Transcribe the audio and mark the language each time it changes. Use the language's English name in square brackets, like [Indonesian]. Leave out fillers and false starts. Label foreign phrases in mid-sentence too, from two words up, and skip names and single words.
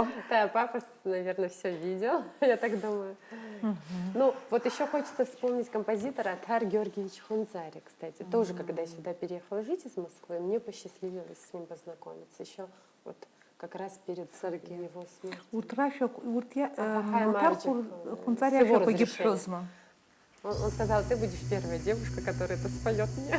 [Russian] Да, папа, наверное, все видел, я так думаю. Ну, вот еще хочется вспомнить композитора Атар Георгиевич Хунзари, кстати. Тоже, когда я сюда переехала жить из Москвы, мне посчастливилось с ним познакомиться. Еще вот как раз перед его смертью. [Abkhazian] Урҭ рашәақә, урҭ [Russian] мальчик, [Abkhazian] хәынҵари [Russian] с его [Abkhazian] ашәақәагьы [Russian] разрешения. [Abkhazian] ԥҳәызма. [Russian] Он сказал, ты будешь первая девушка, которая это споет меня.